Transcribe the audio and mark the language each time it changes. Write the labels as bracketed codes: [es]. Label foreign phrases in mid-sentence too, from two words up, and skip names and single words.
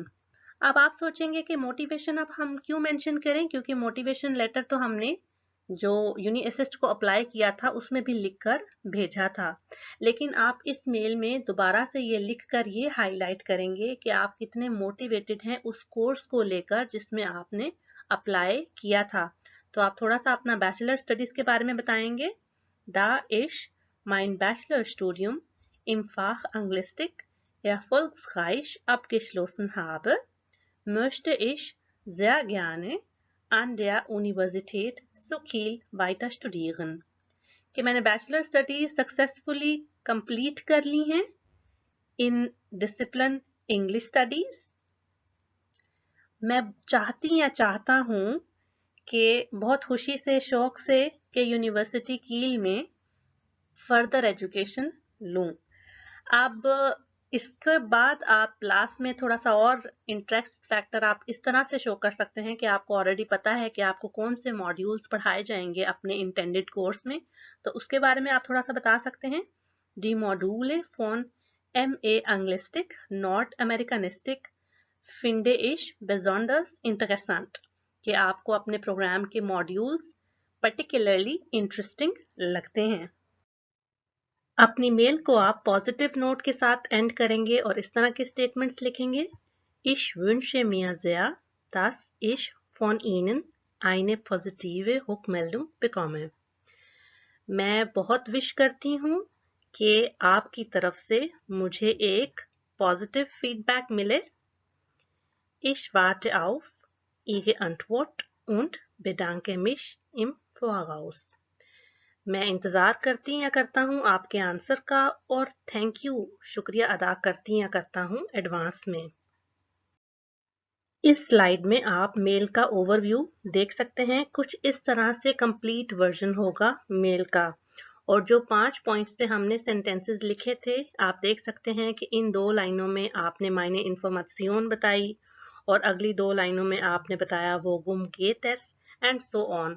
[hi] अब आप सोचेंगे कि मोटिवेशन अब हम क्यों मेंशन करें, क्योंकि [en] motivation letter [hi] तो हमने जो UniAssist को अप्लाई किया था उसमें भी लिखकर भेजा था, लेकिन आप इस मेल में दोबारा से ये लिखकर ये हाईलाइट करेंगे कि आप कितने मोटिवेटेड हैं उस कोर्स को लेकर जिसमें आपने अप्लाई किया था। तो आप थोड़ा सा अपना [en] bachelor studies [hi] के बारे में बताएंगे। [de] Da ich mein Bachelorstudium im Fach Anglistik erfolgreich abgeschlossen habe, möchte ich sehr gerne an der Universität zu Kiel weiter studieren। [hi] कि मैंने [en] bachelor studies successfully complete [hi] कर ली हैं [en] in discipline English studies. [hi] मैं चाहती या चाहता हूँ कि बहुत खुशी से, शौक से, कि यूनिवर्सिटी कील में [en] further education [hi] लूँ। अब इसके बाद आप लास्ट में थोड़ा सा और [en] interest factor [hi] आप इस तरह से शो कर सकते हैं कि आपको ऑलरेडी पता है कि आपको कौन से मॉड्यूल्स पढ़ाए जाएंगे अपने [en] intended course [hi] में, तो उसके बारे में आप थोड़ा सा बता सकते हैं। [de] Die Module von MA Anglistik Nordamerikanistik finde ich besonders interessant, [hi] कि आपको अपने प्रोग्राम के मॉड्यूल्स [en] particularly interesting [hi] लगते हैं। अपनी मेल को आप [en] positive note [hi] के साथ एंड करेंगे और इस तरह के स्टेटमेंट्स लिखेंगे। [de] Ich wünsche mir sehr, dass ich von Ihnen eine positive Rückmeldung bekomme. [hi] मैं बहुत विश करती हूँ कि आपकी तरफ से मुझे एक [en] positive feedback [hi] मिले। [de] Ich warte auf Ihre Antwort und bedanke mich im Voraus. [hi] मैं इंतज़ार करती या करता हूँ आपके आंसर का और [en] thank you [hi] शुक्रिया अदा करती या करता हूँ एडवांस में। इस स्लाइड में आप मेल का ओवरव्यू देख सकते हैं। कुछ इस तरह से [en] complete version [hi] होगा मेल का, और जो 5 पॉइंट्स पे हमने सेंटेंसेस लिखे थे आप देख सकते हैं कि इन 2 लाइनों में आपने [en] main information [hi] बताई और अगली 2 लाइनों में आपने बताया वो गुम गेट [en] and so on.